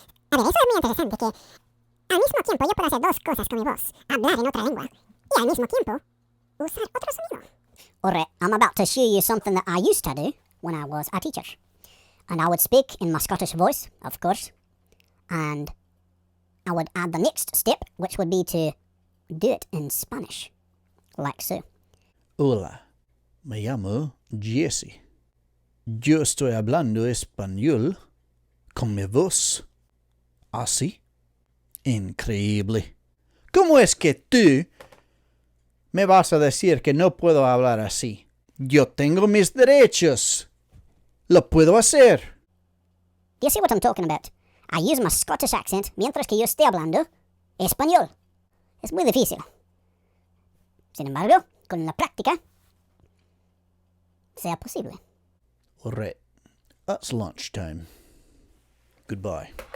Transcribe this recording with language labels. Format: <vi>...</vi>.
<es>A ver, eso es muy interesante que al mismo tiempo yo puedo hacer dos cosas con mi voz. Hablar en otra lengua y al mismo tiempo usar otro sonido.</es> <en>Alright, I'm about to show you something that I used to do when I was a teacher. And I would speak in my Scottish voice, of course. And I would add the next step, which would be to do it in Spanish. Like so.</en> <es>Hola, me llamo Jesse. Yo estoy hablando español con mi voz. Así. Increíble. ¿Cómo es que tú me vas a decir que no puedo hablar así? Yo tengo mis derechos. Lo puedo hacer.</es> <en>Do you see what I'm talking about? I use my Scottish accent</en> <es>mientras que yo estoy hablando español. Es muy difícil. Sin embargo, con la práctica, sea posible.</es> <en>All right. That's lunchtime. Goodbye.</en>